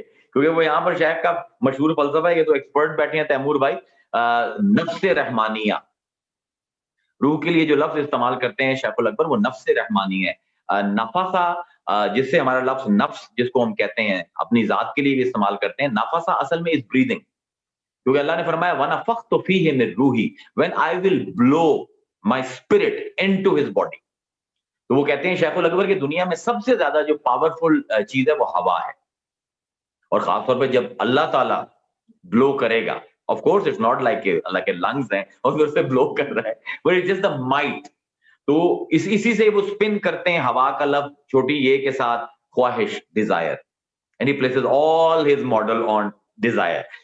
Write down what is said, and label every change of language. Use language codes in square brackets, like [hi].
[ur] کیونکہ وہ یہاں پر شیخ کا مشہور فلسفہ ہے، یہ تو ایکسپرٹ بیٹھے ہیں تیمور بھائی، نفس رحمانیہ، روح کے لیے جو لفظ استعمال کرتے ہیں شیخ الاکبر وہ نفس رحمانی ہے. نفسا، جس سے ہمارا لفظ نفس جس کو ہم کہتے ہیں اپنی ذات کے لیے بھی استعمال کرتے ہیں، نفسا اصل میں [en] Is breathing. [ur] کیونکہ اللہ نے فرمایا [ar] وَنَفَخْتُ فِيهِ مِن رُوحِي، [en] when I will blow my spirit into his body. [ur] تو وہ کہتے ہیں شیخ الاکبر کہ دنیا میں سب سے زیادہ جو پاورفل چیز ہے وہ ہوا ہے، اور خاص طور پہ جب اللہ تعالیٰ بلو کرے گا، [en] of course it's not like [ur] اللہ کے لنگز ہیں اور پھر اس سے بلو کر رہا ہے، [en] But it's just the might. [ur] تو اسی سے وہ سپن کرتے ہیں ہوا کا لفظ چھوٹی یہ کے ساتھ خواہش، [en] Desire, and he places all his model on desire.